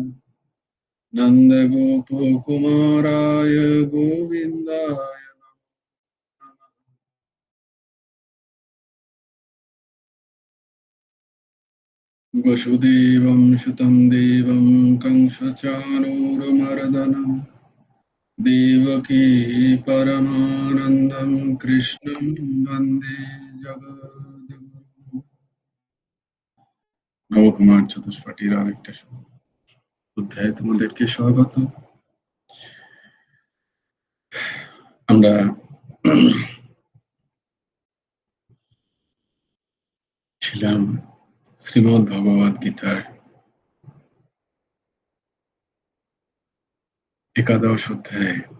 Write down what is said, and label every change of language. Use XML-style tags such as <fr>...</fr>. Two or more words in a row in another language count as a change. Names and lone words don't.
<sa>नन्दगोपकुमाराय गोविन्दाय वसुदेवं सुतं देवं कंसचाणूरमर्दनं देवकी परमानन्दं कृष्णं वन्दे जगद्गुरुम्।</sa> <bn>নবকুমার চতুষ্পাঠীর আরেকটা অধ্যায়ে তোমাদেরকে স্বাগত। আমরা ছিলাম শ্রীমদ্ ভগবদ গীতার একাদশ অধ্যায়ে।</bn>